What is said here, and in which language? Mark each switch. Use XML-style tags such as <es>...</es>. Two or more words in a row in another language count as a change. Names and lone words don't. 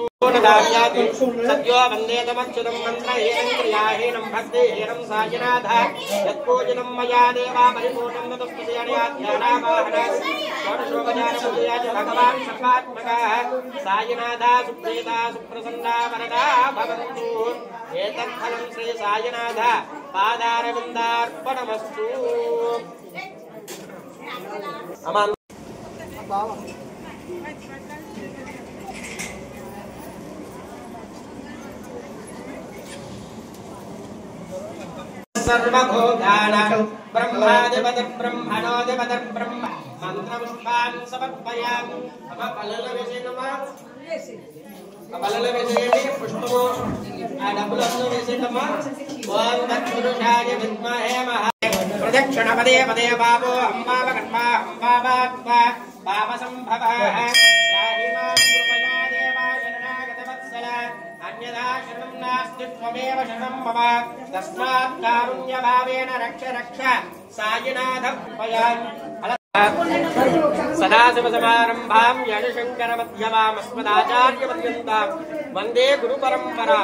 <sa>సద్యో వందేతమచ్యుతం మంత్రహీనం క్రియాహీనం భక్తిహీనం సాయినాథ యత్పూజనం మయా దేవా పరిపూర్ణం భగవాన్ సర్వాత్మకః సాయినాథ సుప్రీత సుప్రసన్నా వరదా భవంతు. ఏతత్ఫలం శ్రీ సాయినాథ పాదారవిందార్పణమస్తు. सर्वभूतानां ब्रह्मादिपतिः ब्रह्मणोऽधिपतिः ब्रह्म मन्त्रपुष्पान् समर्पयामि।</sa> <te>బలలో వేసేయండి పుష్పము ఆ డబ్బులు అందులో వేసేటమ్మా</te> <sa>ఓం తత్పురుషాయ విద్మహే మహా ప్రదక్షిణ పదే పదే బాబో అంబావ కర్మ అంబావ పాప సంభవ రాహిమాం కృపయా దేవా శరణాగత వత్సల అన్యదా శరణం నాస్తి త్వమేవ శరణం మమ తస్మాత్ కారుణ్య భావేన రక్ష రక్ష సాయినాథ కృపయా సదాశివసమారంభాం యశశంకరమధ్యమామస్మదాచార్యపర్యంతాం వందే గురు పరంపరా.</sa>